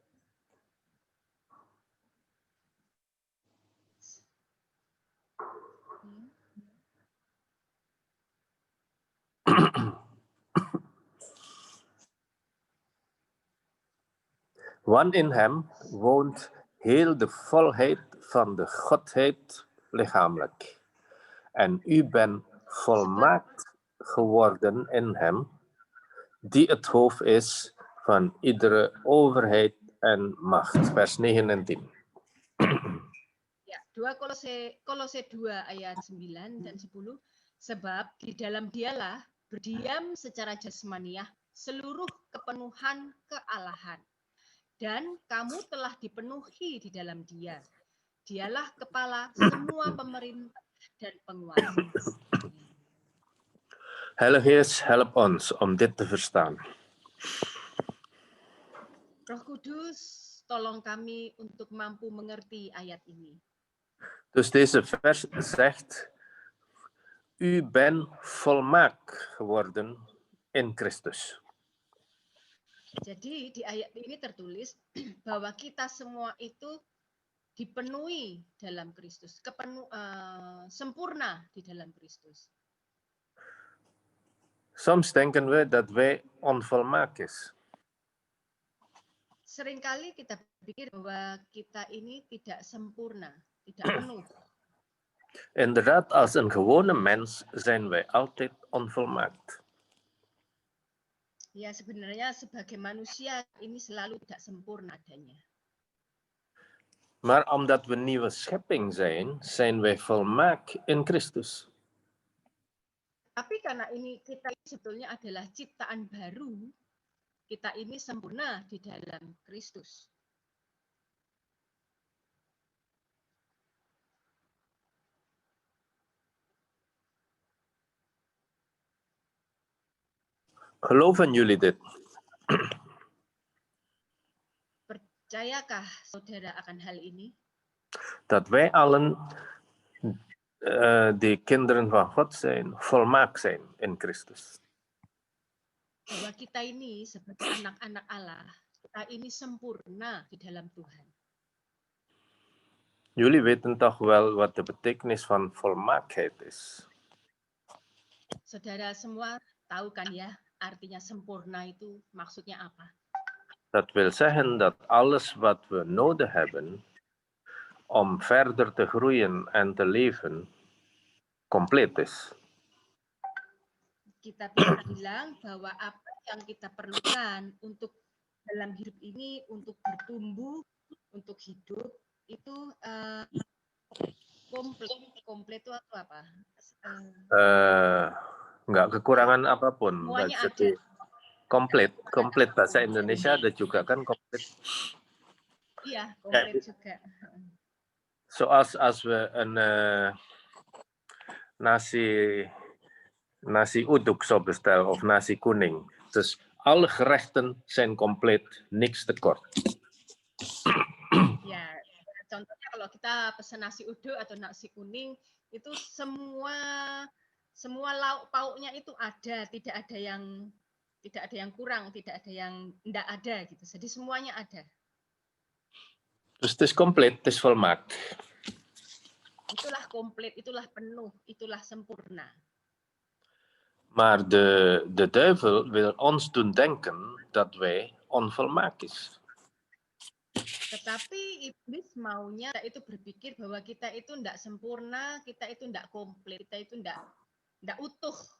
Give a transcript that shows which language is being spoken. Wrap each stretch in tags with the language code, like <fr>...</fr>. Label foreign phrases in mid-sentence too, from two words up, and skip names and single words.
<nl>Want in hem woont heel de volheid van de Godheid lichamelijk. En u bent volmaakt geworden in hem, die het hoofd is van iedere overheid en macht. Vers 9 en 10.</nl> <id>Ya, 2 Kolose 2 ayat 9 dan 10. Sebab di dalam dialah berdiam secara jasmaniah seluruh kepenuhan kealahan. Dan kamu telah dipenuhi di dalam dia. Dialah kepala semua pemerintah dan penguasa.</id> <nl>Heilige Geest, help ons om dit te verstaan.</nl> <id>Roh Kudus, tolong kami untuk mampu mengerti ayat ini.</id> <nl>Dus deze vers zegt, u bent volmaakt geworden in Christus.</nl> <id>Jadi di ayat ini tertulis bahwa kita semua itu dipenuhi dalam Kristus, sempurna di dalam Kristus.</id> <nl>Soms denken we dat wij onvolmaakt is.</nl> <id>Seringkali kita pikir bahwa kita ini tidak sempurna, tidak penuh.</id> <nl>Inderdaad, als een gewone mens zijn wij altijd onvolmaakt.</nl> <id>Ya, sebenarnya sebagai manusia ini selalu tidak sempurna adanya.</id> <nl>Maar omdat we nieuwe schepping zijn, zijn wij volmaakt in Christus.</nl> <id>Tapi karena kita ini sebetulnya adalah ciptaan baru, kita ini sempurna di dalam Kristus.</id> <nl>Geloven jullie dit?</nl> <id>Percayakah saudara akan hal ini?</id> <nl>Dat wij allen die kinderen van God zijn, volmaakt zijn in Christus.</nl> <id>Bahwa kita ini sebagai anak-anak Allah, kita ini sempurna di dalam Tuhan.</id> <nl>Jullie weten toch wel wat de betekenis van volmaaktheid is?</nl> <id>Saudara semua tahu kan ya, artinya sempurna itu maksudnya apa?</id> <nl>Dat wil zeggen dat alles wat we nodig hebben om verder te groeien en te leven, compleet is.</nl> <id>Kita bisa bilang bahwa apa yang kita perlukan untuk dalam hidup ini, untuk bertumbuh, untuk hidup, itu komplit itu apa? Nggak kekurangan apapun. Semuanya Jadi, ada. komplit bahasa Indonesia ada juga kan komplit. Iya, komplit juga.</id> <nl>Zoals als we een</nl> <id>nasi uduk</id> <nl>zo bestellen of</nl> <id>nasi kuning.</id> <nl>Dus alle gerechten zijn compleet, niks tekort.</nl> <id>Ya, contohnya kalau kita pesan nasi uduk atau nasi kuning, itu semua lauk pauknya itu ada, tidak ada yang kurang, tidak ada yang tidak ada gitu. Jadi semuanya ada.</id> <nl>Dus het is compleet, het is volmaakt.</nl> <id>Itulah komplit, itulah penuh, itulah sempurna.</id> <nl>Maar de duivel wil ons doen denken dat wij onvolmaakt is.</nl> <id>Tetapi iblis maunya kita itu berpikir bahwa kita itu tidak sempurna, kita itu tidak komplit, kita itu tidak utuh.</id>